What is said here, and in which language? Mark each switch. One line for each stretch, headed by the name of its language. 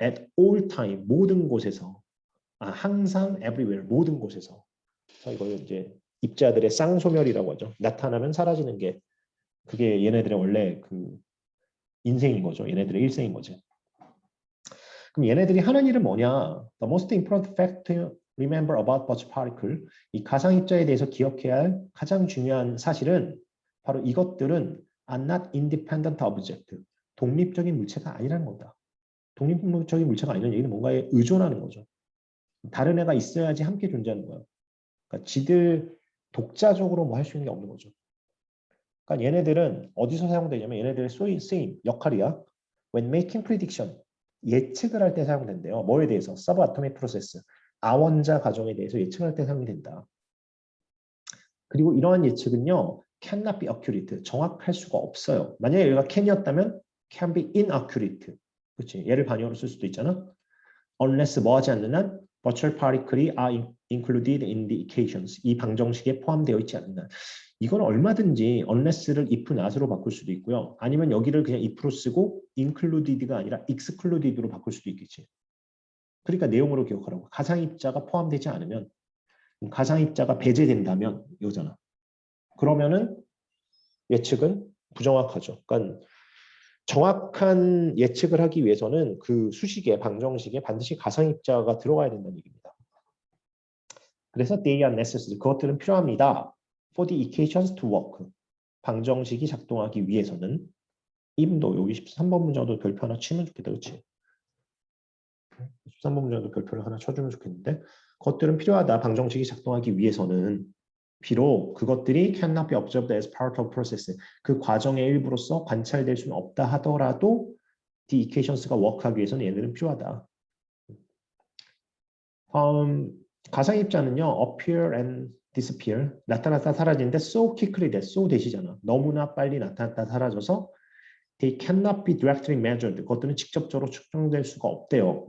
Korean: at all time 모든 곳에서 항상 everywhere 모든 곳에서 이걸 이제 입자들의 쌍소멸이라고 하죠. 나타나면 사라지는 게 그게 얘네들의 원래 그 인생인 거죠. 얘네들의 일생인 거지. 그럼 얘네들이 하는 일은 뭐냐?
English: The most important fact to remember about virtual particle.
Korean: 이 가상 입자에 대해서 기억해야 할 가장 중요한 사실은 바로 이것들은 are not independent object. 독립적인 물체가 아니라는 거다. 독립적인 물체가 아니라는 얘기는 뭔가에 의존하는 거죠. 다른 애가 있어야지 함께 존재하는 거예요. 그러니까 지들 독자적으로 뭐 할 수 있는 게 없는 거죠. 그러니까 얘네들은 어디서 사용되냐면 얘네들의 쓰임, 역할이야. When making prediction, 예측을 할 때 사용된대요. 뭐에 대해서? Subatomic process, 아원자 가정에 대해서 예측을 할 때 사용이 된다. 그리고 이러한 예측은요, cannot be accurate, 정확할 수가 없어요.
English: 만약에 얘가 can이었다면 can be inaccurate.
Korean: 그렇지? 얘를 반영으로 쓸 수도 있잖아.
English: Unless 뭐 하지 않는 한 virtual particles are included in the equations.
Korean: 이 방정식에 포함되어 있지 않는 한. 이건 얼마든지 unless를 if not으로 바꿀 수도 있고요. 아니면 여기를 그냥 if로 쓰고 included가 아니라 excluded로 바꿀 수도 있겠지. 그러니까 내용으로 기억하라고. 가상입자가 포함되지 않으면 가상입자가 배제된다면 이거잖아. 그러면은 예측은 부정확하죠. 그러니까 정확한 예측을 하기 위해서는 그 수식에 방정식에 반드시 가상입자가 들어가야 된다는 얘기입니다.
English: 그래서 they are necessary.
Korean: 그것들은 필요합니다.
English: For the equations to work.
Korean: 방정식이 작동하기 위해서는 im도 여기 13번 문장도 별표 하나 치면 좋겠다. 그렇지? 13번 문장도 별표를 하나 쳐주면 좋겠는데 그것들은 필요하다.
English: 방정식이 작동하기 위해서는 비록 그것들이 cannot be observed as part of process.
Korean: 그 과정의 일부로서 관찰될 수는 없다 하더라도 the equations가 work하기 위해서는 얘네들은 필요하다.
English: 가상입자는요. appear and disappear. 나타났다 사라지는데 so quickly that so 대시잖아. 너무나 빨리 나타났다 사라져서 they cannot be directly measured.
Korean: 그것들은 직접적으로 측정될 수가 없대요.